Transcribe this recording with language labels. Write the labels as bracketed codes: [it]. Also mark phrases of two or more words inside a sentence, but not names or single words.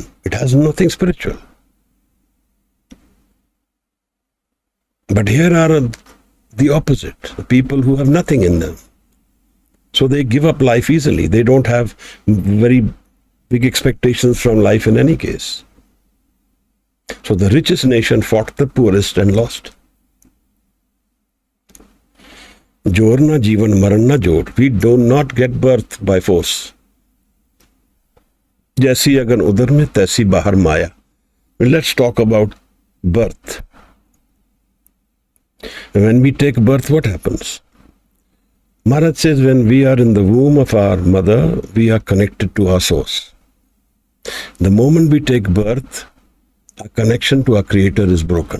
[en] It has nothing spiritual. But here are the opposite, the people who have nothing in them. So they give up life easily. They don't have very big expectations from life in any case. So the richest nation fought the poorest and lost. [pa] ਜੋਰੁ ਨ ਜੀਵਣਿ ਮਰਣਿ ਨਹ ਜੋਰੁ. [en] We do not get birth by force. [pa] ਜੈਸੀ ਅਗਨਿ ਉਦਰ ਮਹਿ ਤੈਸੀ ਬਾਹਰਿ ਮਾਇਆ. [en] Let's talk about birth. When we take birth, what happens? Maharaj says when we are in the womb of our mother, we are connected to our source. The moment we take birth, our connection to our Creator is broken.